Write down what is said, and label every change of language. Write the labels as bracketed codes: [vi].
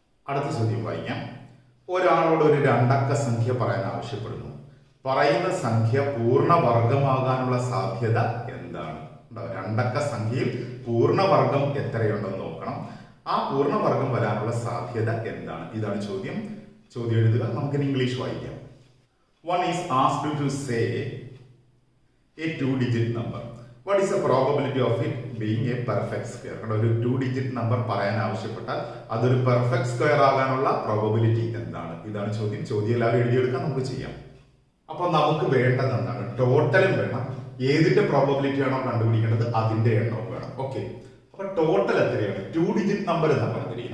[ml] അടുത്ത ചോദ്യം വായിക്കാം. ഒരാളോട് ഒരു 2 അക്ക സംഖ്യ പറയാൻ ആവശ്യപ്പെടുന്നു. പറയുന്ന സംഖ്യ പൂർണ്ണവർഗമാകാനുള്ള സാധ്യത എന്താണ്? 2 അക്ക സംഖ്യയിൽ പൂർണ്ണവർഗം എത്രയുണ്ടെന്ന് നോക്കണം. ആ പൂർണ്ണവർഗം വരാനുള്ള സാധ്യത എന്താണ്? ഇതാണ് ചോദ്യം. ചോദ്യം എഴുതുക. നമുക്ക് ഇംഗ്ലീഷ് വായിക്കാം. [en] One is asked to say a 2-digit number. What is the probability of it being a perfect square? [ml] ഒരു 2-digit നമ്പർ പറയാൻ ആവശ്യപ്പെട്ടാൽ അതൊരു പെർഫെക്റ്റ് സ്ക്വയർ ആകാനുള്ള പ്രോബബിലിറ്റി എന്താണ്? ഇതാണ് ചോദ്യം. ചോദ്യം എല്ലാവരും എഴുതിയെടുക്കാൻ നമുക്ക് ചെയ്യാം. അപ്പൊ നമുക്ക് വേണ്ടത് എന്താണ്? ടോട്ടലും വേണം, ഏതിന്റെ പ്രോബബിലിറ്റി ആണോ കണ്ടുപിടിക്കേണ്ടത് അതിന്റെ എണ്ണവും വേണം. ഓക്കെ, അപ്പൊ ടോട്ടൽ എത്രയാണ്? 2-digit നമ്പർ എന്ന് പറഞ്ഞിരിക്കുന്നത്.